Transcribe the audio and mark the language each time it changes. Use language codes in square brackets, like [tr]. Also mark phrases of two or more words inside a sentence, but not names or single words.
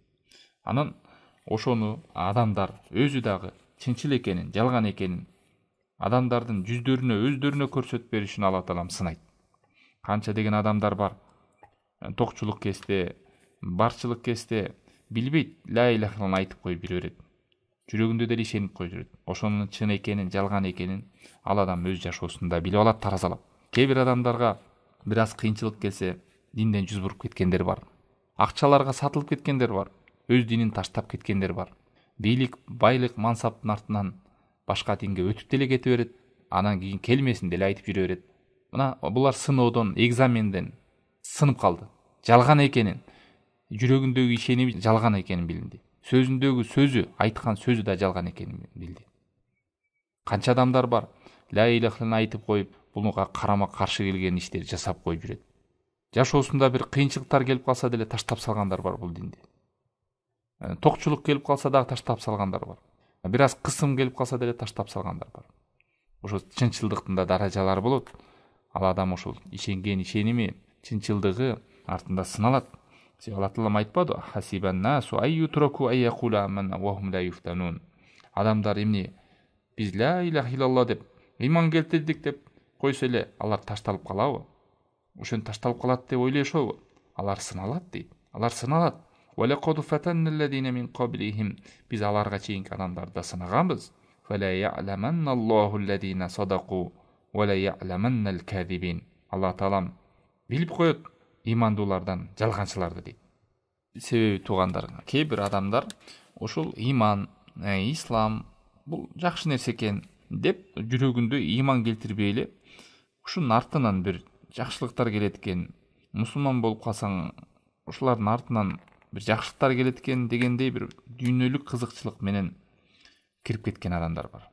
[ky] Анан ошону адамдар өзү дагы чынчыл экенин, жалган экенин адамдардын өздөрүнө көрсөтүп беришин Алла Таалам сынайт. Канча деген адамдар бар. Токчулук кезде, барчылык кезде билбейт, [ar] لا إله إلا الله [ky] айтып коюп жүрө берет. Жүрөгүндө деле ишенип коюп жүрөт. Ошонун чын экенин, жалган экенин ал адам өз жашоосунда билип алат, таразалап. Кээ бир адамдарга бир аз кыйынчылык келсе, динден жүз буруп кеткендер бар. Акчаларга сатылып кеткендер бар. Өз динин таштап кеткендер бар. Бийлик, байлык, мансаптын артынан башка динге өтүп деле кете берет. Анан кийин келмесин деле айтып жүрө берет. Мына булар сыноодон, экзаменден сынып калды. Жалган экенин, жүрөгүндөгү ишеними жалган экенин билди. Сөзүндөгү сөзү, айткан сөзү да жалган экенин билди. Канча адамдар бар, [ar] لا إله إلا الله [ky] айтып коюп, буга карама каршы келген иштерди жасап коюп жүрөт. Жашоосунда бир кыйынчылыктар келип калса деле таштап салгандар бар бул динди. Токчулук келип калса дагы таштап салгандар бар. Бир аз кысым келип калса деле таштап салгандар бар. Ошо чынчылдыктын да даражалары болот. Ал адам ошол ишенген ишеними, чынчылдыгы артында сыналат. Алла Таалам айтпады: [ar] "أحسب الناس أن يتركوا أن يقولوا آمنا وهم لا يفتنون." [ky] Адамдар эмне биз [ar] لا إله إلا الله [ky] деп ыйман келтирдик деп койсо эле алар ташталып калабы? Ошон ташталып калат деп ойлошобу? Алар сыналат дейт. Алар сыналат. [ar] وَلَقَدْ فَتَنَّ الَّذِينَ مِنْ قَبْلِهِمْ [ky] Biz аларга чейинки адамдарды да сынаганбыз. [ar] فَلَا يَعْلَمَنَّ اللَّهُ الَّذِينَ صَدَقُوا وَلَا يَعْلَمَنَّ الْكَاذِبِينَ [ky] Алла Таалам билип коет ыймандуулардан жалганчыларды дейт. Себеби туугандар, кээ бир адамдар ошол ыйман, ислам бул жакшы нерсе экен деп жүрөгүндө ыйман келтирбей эле ушунун артынан бир жакшылыктар келет экен, мусулман болуп калсаң ушулардын артынан бир жакшылыктар келет экен дегендей бир дүйнөлүк кызыкчылык менен кирип кеткен адамдар бар.